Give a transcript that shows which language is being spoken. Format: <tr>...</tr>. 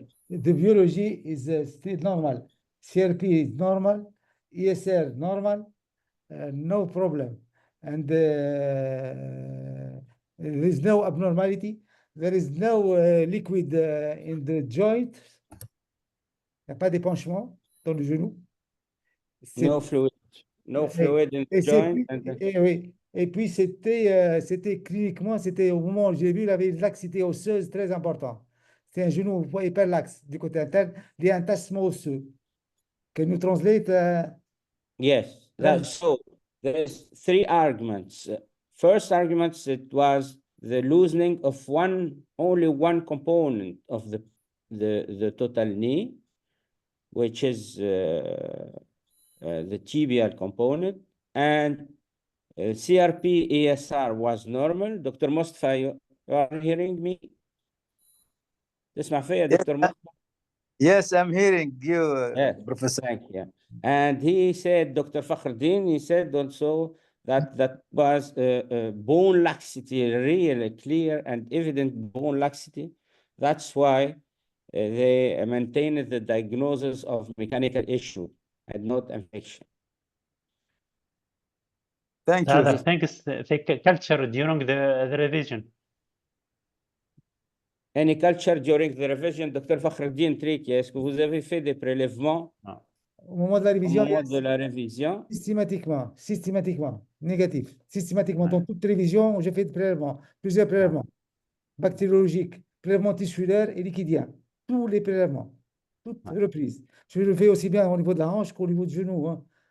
<en>The biology is still normal. CRP is normal. ESR normal. No problem. And there is no abnormality. There is no liquid in the joint.</en> <fr>Il n'y a pas d'épanchement dans le genou.</fr> <en>No fluid. No fluid in the joint.</en> <fr>Oui. Et puis, c'était cliniquement, c'était au moment où j'ai vu, il avait une laxité osseuse très importante. C'est un genou hyperlaxe du côté interne, il y a un tassement osseux.</fr> <en>Can you translate? Yes, so there's three arguments. First argument, it was the loosening of only one component of the total knee, which is the tibial component, and CRP ESR was normal. Dr. Mostafa, you are hearing me?</en> <ar>تسمع فيا دكتور مصطفى؟</ar> <en>Yes, I'm hearing you, Professor. Thank you. And he said, Dr. Fakhereddine, he said also that was bone laxity, really clear and evident bone laxity. That's why they maintained the diagnosis of mechanical issue and not infection. Thank you. Other things, culture during the revision. Any culture during the revision, Dr.</en> <fr>Fakhereddine Triki, est-ce que vous avez fait des prélèvements au moment de la révision? Au moment de la révision. Systématiquement, négatif. Systématiquement, dans toute révision, j'ai fait des prélèvements, plusieurs prélèvements bactériologiques, prélèvements tissulaires et liquidiens. Tous les prélèvements, toutes reprises. Je le fais aussi bien au niveau de la hanche qu'au niveau du genou. Hein.</fr>